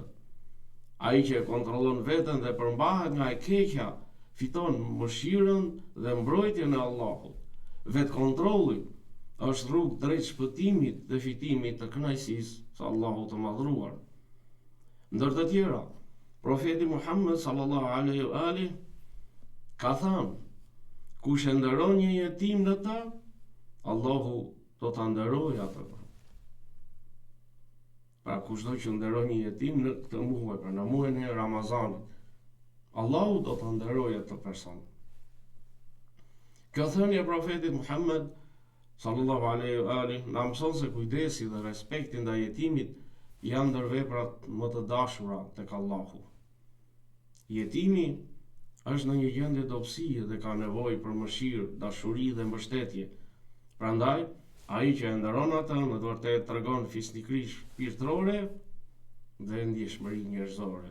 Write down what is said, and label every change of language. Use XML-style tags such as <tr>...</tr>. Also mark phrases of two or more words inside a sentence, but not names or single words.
<sq>Ai që e kontrollon veten dhe përmbahet nga e keqja, fiton mëshirën dhe mbrojtjen e Allahut. Vetë kontrolli është rrugë drejt shpëtimit dhe fitimit të kënaqësisë së Allahut të madhruar. Ndër të tjera, profeti Muhammed</sq> <ar>صلى الله عليه وآله</ar> <sq>ka thënë: kush e nderon një jetim në të, Allahu do ta nderojë atë. Pra kushdo që nderon një jetim në këtë muaj, pra në muajin e Ramazanit, Allahu do ta nderojë atë person. Kjo thënie e profetit Muhammed</sq> <ar>صلى الله عليه وآله</ar> <sq>na mëson se kujdesi dhe respekti ndaj jetimit janë ndër veprat më të dashura tek Allahu. Jetimi është në një gjendje dobësie dhe ka nevojë për mëshirë, dashuri dhe mbështetje. Prandaj, ai që e nderon atë në të vërtetë tregon fisnikëri shpirtërore dhe ndjeshmëri njerëzore.</sq>